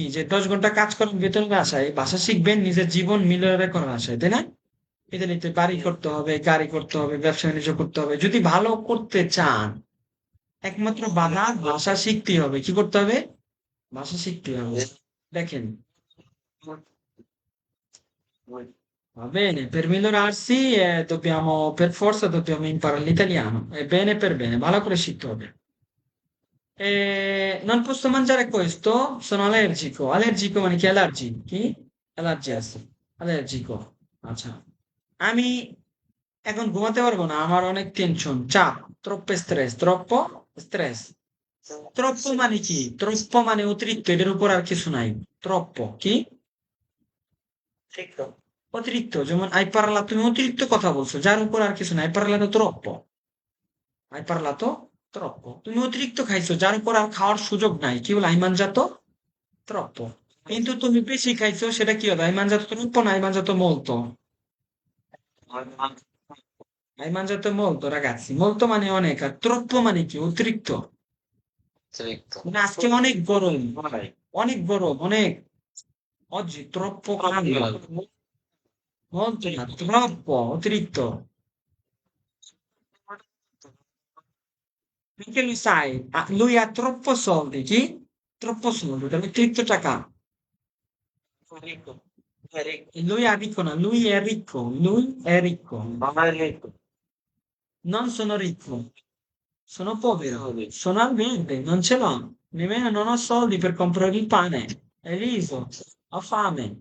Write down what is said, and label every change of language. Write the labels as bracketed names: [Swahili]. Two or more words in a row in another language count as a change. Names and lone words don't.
[Bangla] যে 10 ঘন্টা কাজ করেন বেতনের আশায়, ভাষা শিখবেন নিজের জীবন মিলিয়ে করার আশায়, তাই না? ইতালিতে বাড়ি করতে হবে, গাড়ি করতে হবে, ব্যবসা বাণিজ্য করতে হবে। যদি ভালো করতে চান, একমাত্র বাধা ভাষা শিখতেই হবে। কি করতে হবে? ভাষা শিখতে হবে। দেখেন, [Italian] va bene, per migliorarsi dobbiamo imparare l'italiano. È bene per bene, [Bangla] ভালো করে শিখতে হবে। [Italian] Non posso mangiare questo, sono allergico. [Bangla] Allergico মানে কি? অ্যালার্জি। কি? অ্যালার্জি আছে। অ্যালার্জিকো। আচ্ছা। আমি এখন ঘুমাতে পারবো না, আমার অনেক টেনশন, চাপ, [Italian] troppo stress, troppo stress. [Bangla] Troppo মানে কি? Troppo মানে অতিরিক্ত, এটার উপর আর কিছু নাই। Troppo কি? ঠিক তো। অতিরিক্ত, যেমন [Italian] hai parlato, [Bangla] তুমি অতিরিক্ত কথা বলছো, যার উপর আর কিছু নাই। [Italian] Hai parlato troppo. Hai parlato troppo. [Bangla] তুমি অতিরিক্ত খাইছো, যার উপর আর খাওয়ার সুযোগ নাই। কি বলে? [Italian] Hai mangiato troppo. [Bangla] কিন্তু তুমি বেশি খাইছো, সেটা কি হবে? [Italian] Hai mangiato troppo না hai mangiato molto? Hai mangiato molto, ragazzi. [Bangla] Molto মানে অনেক, আর troppo মানে কি? অতিরিক্ত। অতিরিক্ত। মানে আজকে অনেক গরম, অনেক গরম, অনেক। [Italian] Oggi troppo caldo, molto, না, troppo, অতিরিক্ত। Perché lo sai? Lui ha troppo soldi, chi? Troppo soldi, deve [Bangla] অতিরিক্ত টাকা। [Italian] Ricco. È ricco. E lui è ricco, no? Lui è ricco. Mamma è ricco. Non sono ricco, sono povero, sono al verde, non ce l'ho, nemmeno non ho soldi per comprare il pane, è riso, ho fame.